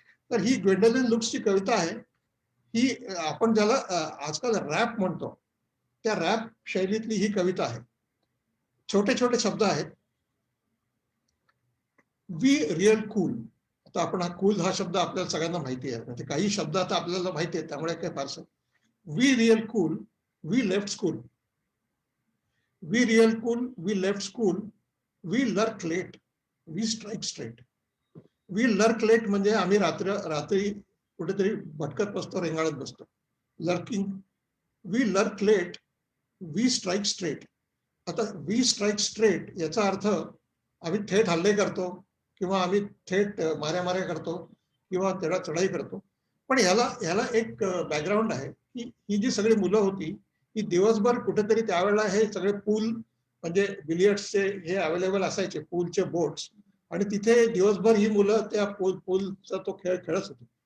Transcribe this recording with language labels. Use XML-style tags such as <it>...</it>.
<mr>तर ही ग्वेंडोलिन लुक्सची कविता आहे. ही आपण ज्याला आजकाल रॅप म्हणतो, त्या रॅप शैलीतली ही कविता आहे. छोटे छोटे शब्द आहेत.</mr> <en>We real cool.</en> <mr>आता आपण कूल हा शब्द आपल्याला सगळ्यांना माहिती आहे, म्हणजे काही शब्द आता आपल्याला माहिती आहे, त्यामुळे काय फारसं.</mr> <en>We real cool, we left school. We real cool, we left school, we lurk late, we strike straight. We lurk late</en> <mr>म्हणजे आम्ही रात्री कुठेतरी भटकत बसतो, रेंगाळत बसतो, lurking.</mr> <en>We lurk late, we strike straight.</en> <mr>आता वी स्ट्राईक स्ट्रेट याचा अर्थ आम्ही थेट हल्ले करतो, किंवा आम्ही थेट माऱ्या करतो, किंवा त्याला चढाई करतो. पण ह्याला एक बॅकग्राऊंड आहे, की ही जी सगळी मुलं होती, ही दिवसभर कुठेतरी, त्यावेळेला हे सगळे पूल म्हणजे बिलियर्ड्सचे हे अवेलेबल असायचे, पूलचे बोट्स, आणि तिथे दिवसभर ही मुलं त्या पूलचा तो खेळ खेळत होती.</mr>